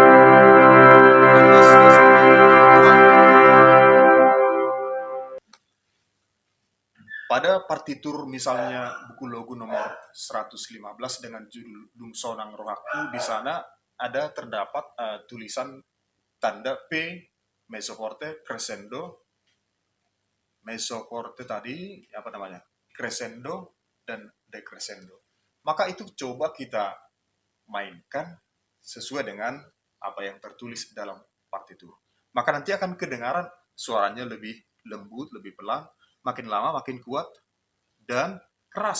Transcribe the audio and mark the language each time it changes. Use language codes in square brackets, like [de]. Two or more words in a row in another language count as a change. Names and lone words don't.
[id] Panas, semakin kuat. Pada partitur misalnya buku logu nomor 115 dengan judul Dung Sonang Rohaku, di sana ada terdapat tulisan tanda P, [it] mezzo forte, [id] crescendo, [it] mezzo forte [id] tadi, apa namanya, crescendo, dan decrescendo. Maka itu coba kita mainkan sesuai dengan apa yang tertulis dalam partitur. Maka nanti akan kedengaran suaranya lebih lembut, lebih pelan, makin lama makin kuat, dan keras.